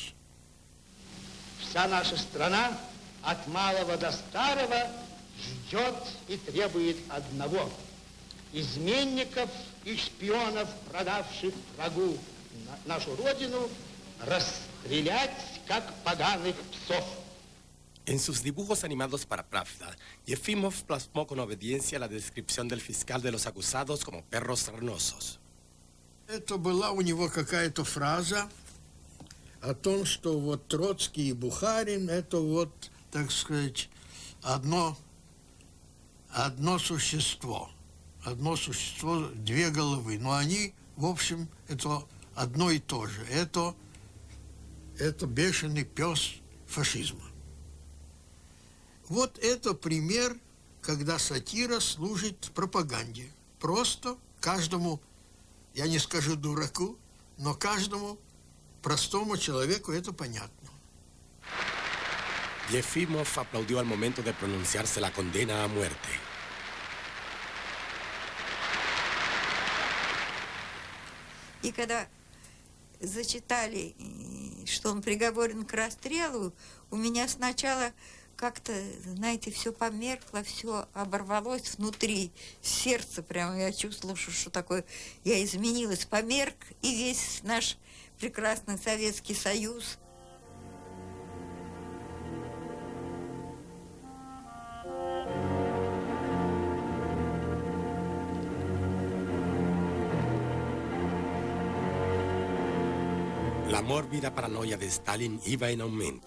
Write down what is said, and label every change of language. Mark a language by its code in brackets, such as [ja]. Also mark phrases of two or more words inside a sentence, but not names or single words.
[ru] Вся наша страна от малого до старого ждет и требует одного: изменников и шпионов, продавших врагу нашу родину, расстрелять, как поганых псов. [es] En sus dibujos animados para Pravda, Yefimov plasmó con obediencia la descripción del fiscal de los acusados como perros sarnosos. [ru] Это была у него какая-то фраза о том, что вот Троцкий и Бухарин — это вот, так сказать, одно существо. Одно существо, две головы. Но они, в общем, это одно и то же. Это бешеный пес фашизма. Вот это пример, когда сатира служит пропаганде. Просто каждому, я не скажу дураку, но каждому простому человеку это понятно. [es] Yefimov aplaudió al momento de pronunciarse la condena a muerte. [ru] И когда зачитали, что он приговорен к расстрелу, у меня сначала как-то, знаете, все померкло, все оборвалось внутри, сердце прямо, я чувствовала, что такое, я изменилась, померк, и весь наш прекрасный Советский Союз. [es] La mórbida paranoia de Stalin iba en aumento.